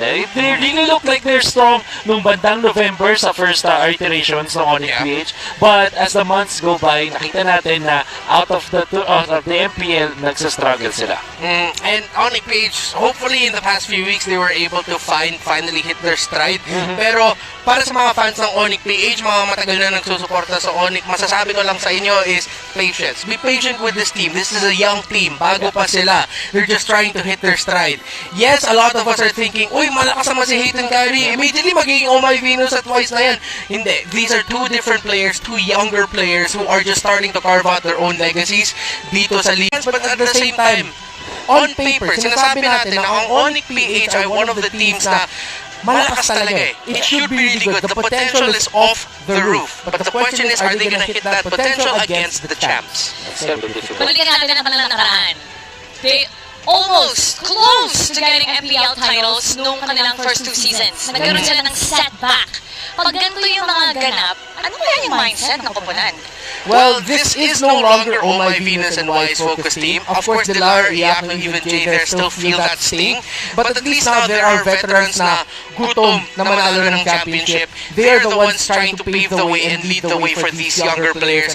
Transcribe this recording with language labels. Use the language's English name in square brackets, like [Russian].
[English] They really look like they're strong [Filipino] nung bandang November sa first iteration ng Onyx PH. [English] But as the months go by, [Filipino] nakita natin na [English] out of the MPL, [Filipino] nagsastruggle sila. [English] And Onyx PH, hopefully in the past few weeks, they were able to finally hit their stride. [Filipino] Pero para sa mga fans ng Onyx PH, mga matagal na nagsusuporta sa Onyx, masasabi ko lang sa inyo is patience. [English] Be patient with this team. This is a young team. [Filipino] Bago pa sila. [English] They're just trying to hit their stride. Yes, a lot of us are thinking, [Filipino] uy, malakas naman [English] si Hate and Kyrie. Immediately [Filipino] magiging Oh My Venus at Wise na yan. Hindi. [English] These are two different players, two younger players who are just starting to carve out their own legacies [Filipino] dito sa [English] league. But at the same time, on paper, [Filipino] sinasabi natin na ang Onyx PH ay [English] one of the teams [Filipino] na malakas talaga eh. [English] It should be really good. The potential is off the roof. But the question is, are they gonna hit that potential against the champs? [Filipino] Balikan natin ang kanilang nakaraan. [English] They almost close to getting MPL titles [Filipino] nung kanilang [English] first 2 seasons. [Filipino] Nagkaroon sila ng setback. Pag ganito yung mga ganap, ano kaya yung mindset ng koponan? [English] Well, this is no longer Oh My Venus and Wise focus team. Of course, Dilar, Iaco, even Jay there still feel that sting. But at least now there are veterans [Filipino] na gutom na manalo [English] ng championship. They are the ones trying to pave the way and lead the way for these younger players.